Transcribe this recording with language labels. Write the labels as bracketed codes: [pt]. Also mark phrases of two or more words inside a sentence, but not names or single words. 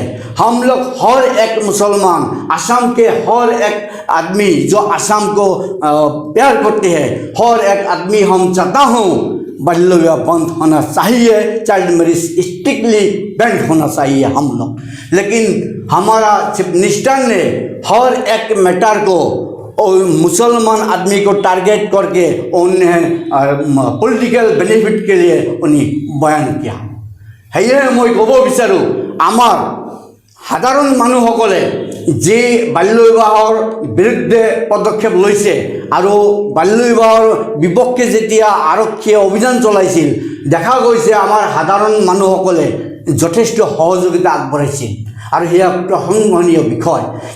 [hi] हम लोग हर एक मुसलमान, असम के हर एक आदमी जो असम को प्यार करते हैं, हर एक आदमी हम चाहता हूँ बाल्य विवाह बंद होना चाहिए, [en] child marriage strictly banned [hi] होना चाहिए हम लोग। लेकिन हमारा [en] chief minister [hi] ने हर एक मैटर को और मुसलमान आदमी को टारगेट करके उन्हें [en] political benefit [hi] के लिए उन्हें बयान किया। [as] সেয়ে মই ক'ব বিচাৰোঁ, আমাৰ সাধাৰণ মানুহসকলে যি বাল্য বিবাহৰ বিৰুদ্ধে পদক্ষেপ লৈছে আৰু বাল্য বিবাহৰ বিপক্ষে যেতিয়া আৰক্ষীয়ে অভিযান চলাইছিল, দেখা গৈছে আমাৰ সাধাৰণ মানুহসকলে যথেষ্ট সহযোগিতা আগবঢ়াইছিল আৰু সেয়া প্ৰশংসনীয় বিষয়।